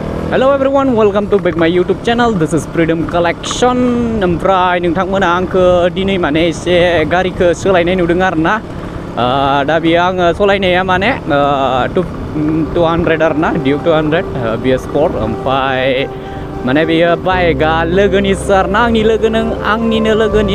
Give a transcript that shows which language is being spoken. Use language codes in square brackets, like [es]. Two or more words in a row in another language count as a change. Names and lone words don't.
[en] Hello everyone, welcome to back my YouTube channel. This is Freedom Collection. [brx] ओमफ्राय नोंथांमोना आंखो दिनै माने एसे गारिखौ सोलायनाय नुदों आरोना। दा बेयो आङो सलायनाया माने 200 आरोना Duke 200 BS Sport। ओमफ्राय माने बेयो बाइकआ लोगोनिसो आरोना, आंनिनो लोगोनि।